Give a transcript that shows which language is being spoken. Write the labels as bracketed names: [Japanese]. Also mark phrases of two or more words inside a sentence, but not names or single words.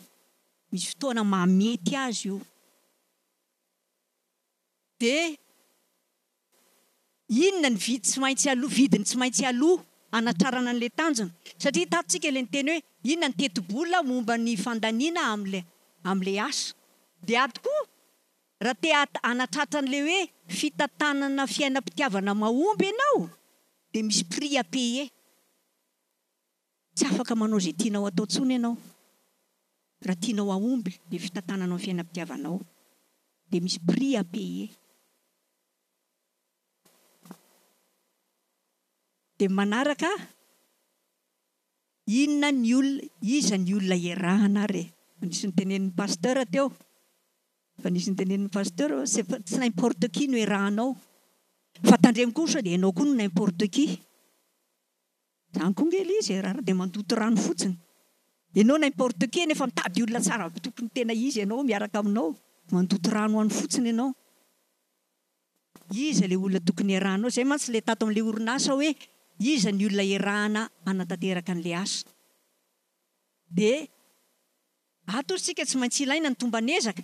[Malagasy] Misy fotoana mamety azy io. Dia inona ny vidiny tsy maintsy aloha anatrarana an'ilay tanjona. Satria tatontsika ilay niteny hoe inona ny teti-bola momba ny fandaniana amin'ilay asa. Dia ato koa raha te anatratra an'ilay hoe fitantanana fiainam-pitiavana mahomby ianao dia misy [French] prix à payer. [Malagasy] Tsy afaka manao izay tianao atao intsony ianao. Raha tianao ahomby ilay fitantanana amin'ny fiainam-pitiavanao dia misy [French] prix à payer. [Malagasy] Dia manaraka iza ny olona iarahana ary. Nisy nitenenin'ny pasteur teo. Fa nisy nitenenin'ny pasteur tsy [French] n'importe qui [Malagasy] no iarahanao. Fa tandremo kosa dia ianao koa no [French] n'importe qui. [Malagasy] Zany koa ngely izy iarahana dia mandoto rano fotsiny. Ianao [French] n'importe qui [Malagasy] nefa mitady olona tsara tokony tena izy ianao miaraka aminao. Mandoto rano ho any fotsiny ianao. Iza ilay olona tokony iarahanao. Zay mantsy ilay tato amin'ilay orinasa hoe iza ny olona iarahana anatanteraka an'ilay asa. Dia ato isika tsy maintsy ilaina ny tombanezaka.